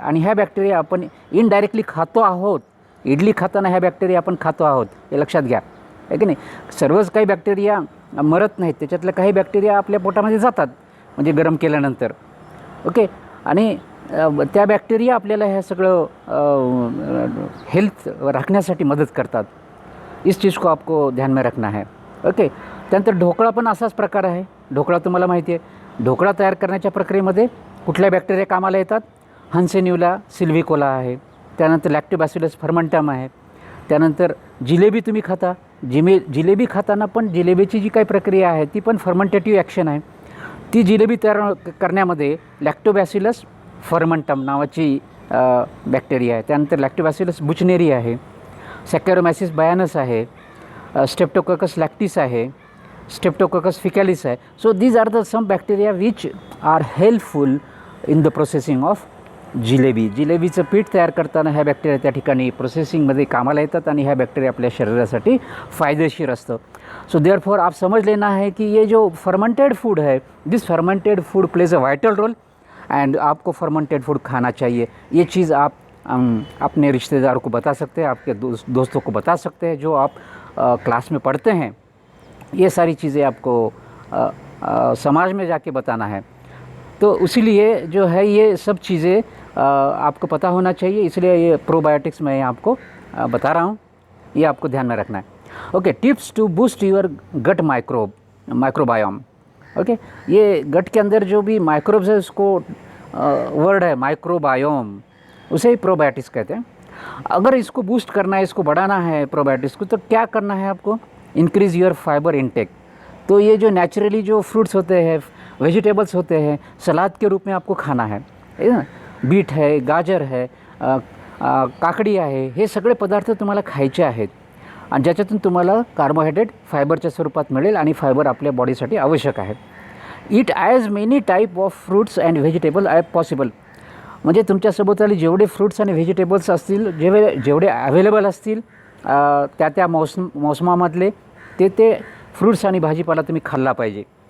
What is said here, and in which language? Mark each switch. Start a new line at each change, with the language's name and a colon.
Marathi: आणि ह्या बॅक्टेरिया आपण इनडायरेक्टली खातो आहोत. इडली खाताना ह्या बॅक्टेरिया आपण खातो आहोत, हे लक्षात घ्या, आहे की नाही. सर्वच काही बॅक्टेरिया मरत नाहीत, त्याच्यातल्या काही बॅक्टेरिया आपल्या पोटामध्ये जातात म्हणजे गरम केल्यानंतर. ओके. आणि त्या बॅक्टेरिया आपल्याला हे सगळं हेल्थ राखण्यासाठी मदत करतात.
Hindi: इस चीज़ को आपको ध्यान में रखना है. ओके.
Marathi: त्यानंतर ढोकळा पण असाच प्रकार आहे. ढोकळा तुम्हाला माहिती आहे. ढोकळा तयार करण्याच्या प्रक्रियेमध्ये कुठल्या बॅक्टेरिया कामाला येतात? हन्सेन्युला सिल्व्हिकोला आहे. त्यानंतर लॅक्टोबॅसिलस फर्मंटम आहे. त्यानंतर जिलेबी तुम्ही खाता. जिलेबी खाताना पण जिलेबीची जी काही प्रक्रिया आहे ती पण फर्मंटेटिव्ह ॲक्शन आहे. ती जिलेबी तयार करण्यामध्ये लॅक्टोबॅसिलस फर्मंटम नावाची बॅक्टेरिया आहे. त्यानंतर लॅक्टोबॅसिलस बुचनेरी आहे, सॅकॅरोमायसिस बायानस आहे, स्ट्रेप्टोकोकस लॅक्टिस आहे, स्ट्रेप्टोकोकस फिकॅलिस आहे.
English: So these are the some bacteria which are helpful in the processing of jalebi.
Marathi: जिलेबीचं पीठ तयार करताना ह्या बॅक्टेरिया त्या ठिकाणी प्रोसेसिंगमध्ये कामाला येतात आणि ह्या बॅक्टेरिया आपल्या शरीरासाठी फायदेशीर असतं.
Hindi: सो देयरफॉर आप समझ लेना है कि ये जो फर्मेंटेड फूड है,
English: this fermented food plays a vital role
Hindi: and आपको फर्मेंटेड फूड खाना चाहिए. ये चीज़ आप अपने रिश्तेदारों को बता सकते हैं, आपके दोस्तों को बता सकते हैं जो आप क्लास में पढ़ते हैं. ये सारी चीज़ें आपको समाज में जाके बताना है. तो इसीलिए जो है ये सब चीज़ें आपको पता होना चाहिए, इसलिए ये प्रोबायोटिक्स मैं आपको बता रहा हूँ, ये आपको ध्यान में रखना है।
English: Okay, tips to boost your gut microbiome.
Hindi: Okay, ये गट के अंदर जो भी माइक्रोब्स है, उसको वर्ड है माइक्रोबायोम, उसे ही प्रोबायोटिक्स कहते हैं। अगर इसको बूस्ट करना है, इसको बढ़ाना है प्रोबायोटिक्स को, तो क्या करना है आपको?
English: Increase your fibre intake.
Hindi: तो ये जो नेचुरली जो फ्रूट्स होते हैं, वेजिटेबल्स होते हैं, सलाद के रूप में आपको खाना है ना। बीट है, गाजर है,
Marathi: काकडी आहे, हे सगळे पदार्थ तुम्हाला खायचे आहेत आणि ज्याच्यातून तुम्हाला कार्बोहायड्रेट फायबरच्या स्वरूपात मिळेल आणि फायबर आपल्या बॉडीसाठी आवश्यक आहे.
English: Eat as many type of fruits and vegetable as possible.
Marathi: म्हणजे तुमच्या सभोवताली जेवढे फ्रूट्स आणि व्हेजिटेबल्स असतील, जेवढे अवेलेबल असतील त्या मोसमामधले ते फ्रूट्स आणि भाजीपाला तुम्ही खाल्ला पाहिजे.